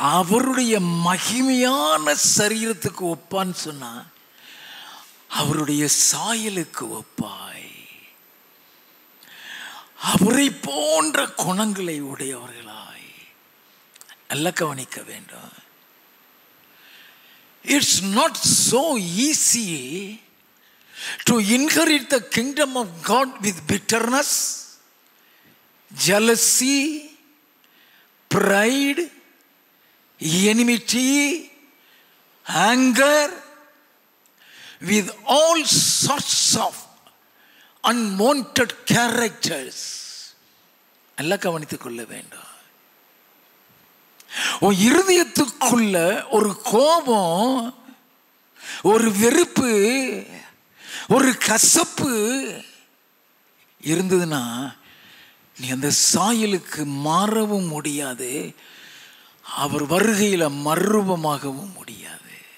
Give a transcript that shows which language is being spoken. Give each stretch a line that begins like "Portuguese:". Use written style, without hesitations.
Tamil: அவருடைய மகிமையான சரீரத்துக்கு ஒப்பான்னு சொன்னா அவருடைய சாயலுக்கு ஒப்பாய் அவரை போன்ற குணங்களை உடையவர்களாய் நல்ல கவனிக்க வேண்டும்.
English: It's not so easy to inherit the kingdom of God with bitterness, jealousy, pride, enmity, anger, with all sorts of unwanted characters.
Tamil: நல்லா கவனித்துக் கொள்ள வேண்டும். உன் இருதயத்துக்குள்ள ஒரு கோபம், ஒரு வெறுப்பு, ஒரு கசப்பு இருந்ததுன்னா நீ அந்த சாயலுக்கு மாறவும் முடியாது, அவர் வருகையில் மறுரூபமாகவும் முடியாது.